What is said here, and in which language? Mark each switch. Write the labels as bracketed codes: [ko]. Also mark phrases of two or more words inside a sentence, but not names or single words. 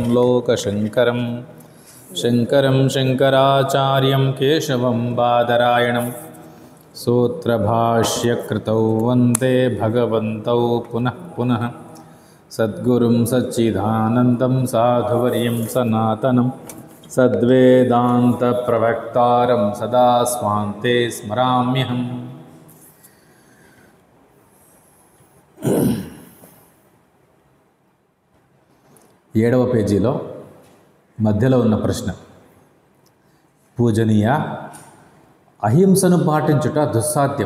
[sa] लोकशङ्करं शङ्करं शङ्कराचार्यं केशवं बादरायणं सूत्रभाष्यकृतौ वन्दे भगवन्तौ पुनः पुनः सद्गुरुं सच्चिदानन्दं साधुवर्यं सनातनं सद्वेदान्तप्रवक्तारं सदा स्वान्ते स्मराम्यहम्। [te] ఏడవ పేజీలో మధ్యలో ఉన్న ప్రశ్న, పూజనీయ, అహింసను పాటించుట దుస్సాధ్యం.